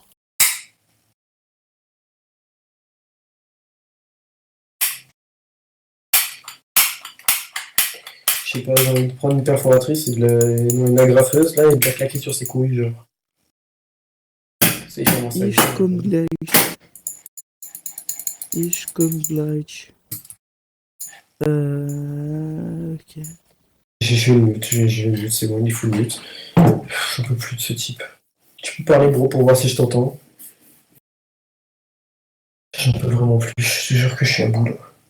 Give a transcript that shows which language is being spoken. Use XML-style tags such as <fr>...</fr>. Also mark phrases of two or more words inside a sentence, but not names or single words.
<fr>Je sais pas, j'ai envie de prendre une perforatrice et une agrafeuse, là, et de la claquer sur ses couilles, genre. C'est comment ça.</fr> <de>Ich komm gleich. Ich komm gleich.</de> <fr>Ok. J'ai le mute, c'est bon, il faut le mute. J'en peux plus de ce type. Tu peux parler, gros, pour voir si je t'entends. J'en peux vraiment plus, je te jure que je suis à bout, là.</fr>